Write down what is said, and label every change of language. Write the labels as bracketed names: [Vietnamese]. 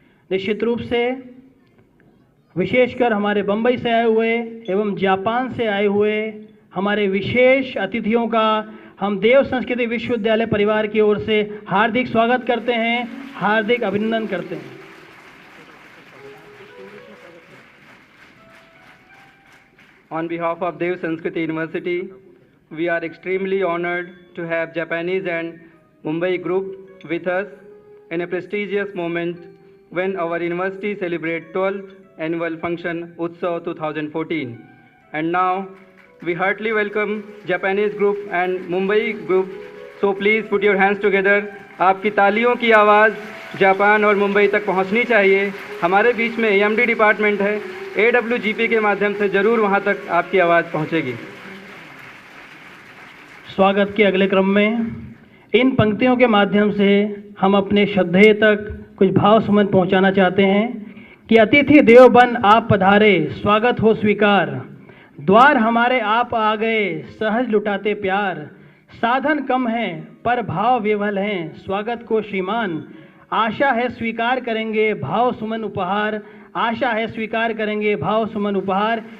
[Hindi] निश्चित रूप से विशेषकर हमारे बंबई से आए हुए एवं जापान से आए हुए हमारे विशेष अतिथियों का हम देव संस्कृति विश्वविद्यालय परिवार की ओर से हार्दिक स्वागत करते हैं, हार्दिक अभिनंदन करते हैं। [English] On behalf of Dev Sanskriti University, we are extremely honored to have Japanese and Mumbai group with us in a prestigious moment when our university celebrates 12th annual function Utsav 2014. And now we heartily welcome Japanese group and Mumbai group. So please put your hands together. [Hindi] आपकी तालियों की आवाज़ Japan और मुंबई तक पहुंचनी चाहिए। हमारे बीच में EMD डिपार्टमेंट है, AWGP के माध्यम से ज़रूर वहां तक आपकी आवाज़ पहुंचेगी। स्वागत के अगले क्रम में इन पंक्तियों के माध्यम से हम अपने श्रद्धेय तक कुछ भाव सुमन पहुंचाना चाहते हैं कि अतिथि देव बन आप पधारे, स्वागत हो स्वीकार, द्वार हमारे आप आ गए, सहज लुटाते प्यार, साधन कम हैं पर भाव विवल हैं, स्वागत को श्रीमान, आशा है स्वीकार करेंगे भाव सुमन उपहार, आशा है स्वीकार करेंगे भाव सुमन उपहार।